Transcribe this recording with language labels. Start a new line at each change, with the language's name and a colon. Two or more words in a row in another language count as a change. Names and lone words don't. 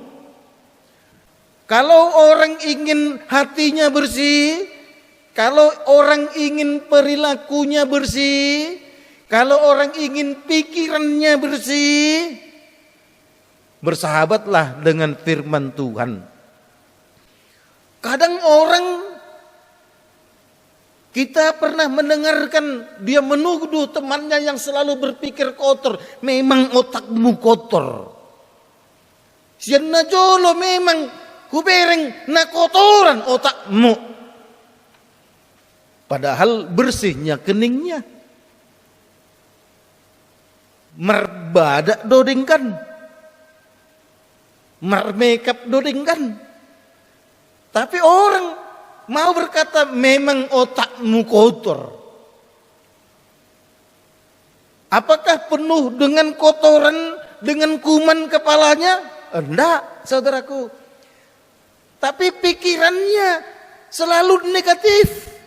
Indonesian: Kalau orang ingin hatinya bersih, kalau orang ingin perilakunya bersih, kalau orang ingin pikirannya bersih, bersahabatlah dengan firman Tuhan. Kadang orang, kita pernah mendengarkan dia menuduh temannya yang selalu berpikir kotor. Memang otakmu kotor.
Batak Karo: Siana jolo memang kubereng na
Indonesian: kotoran otakmu. Padahal bersihnya keningnya.
Batak Karo: Merbadak dodengkan. Marmakeup dodengkan.
Indonesian: Tapi orang mau berkata memang otakmu kotor. Apakah penuh dengan kotoran, dengan kuman kepalanya? Enggak, saudaraku. Tapi pikirannya selalu negatif.